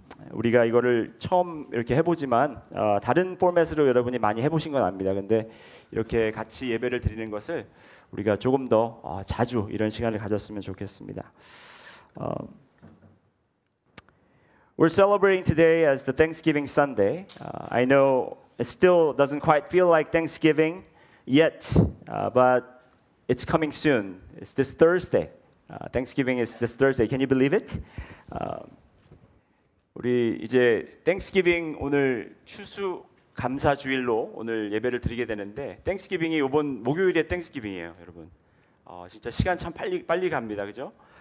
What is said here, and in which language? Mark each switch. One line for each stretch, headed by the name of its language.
Korean: 우리가 이거를 처음 이렇게 해보지만 다른 포맷으로 여러분이 많이 해보신 건 압니다. 근데 이렇게 같이 예배를 드리는 것을 우리가 조금 더 자주 이런 시간을 가졌으면 좋겠습니다.
English: We're celebrating today as the Thanksgiving Sunday. I know it still doesn't quite feel like Thanksgiving yet, but it's coming soon. It's this Thursday. Thanksgiving is this Thursday. Can you believe it?
Korean: 우리 이제 땡스기빙 오늘 추수 감사 주일로 오늘 예배를 드리게 되는데 땡스기빙이 이번 목요일에 땡스기빙이에요, 여러분. 진짜 시간 참 빨리 갑니다, 그죠?